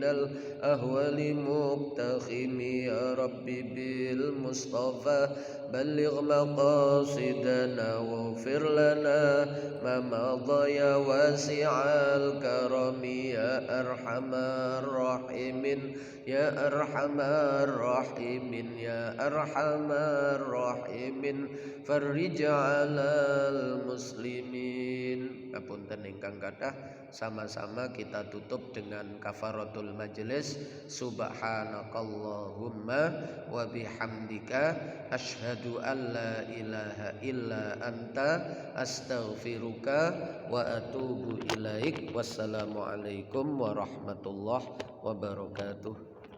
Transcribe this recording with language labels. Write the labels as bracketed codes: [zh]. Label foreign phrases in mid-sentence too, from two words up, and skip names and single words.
[ar] الأهوال مقتخم يا ربي بالمصطفى بلغ مقاصدنا واغفر لنا ما مضى يا واسع الكرم يا أرحم الراحمين يا أرحم الراحمين يا أرحم الراحمين فرج على المسلمين. [jv] Kapunten ingkang kathah, [id] sama-sama kita tutup dengan kafaratul majelis. [ar] سبحانك اللهم وبحمدك أشهد أن لا إله إلا أنت أستغفرك وأتوب إليك. والسلام عليكم ورحمة الله وبركاته.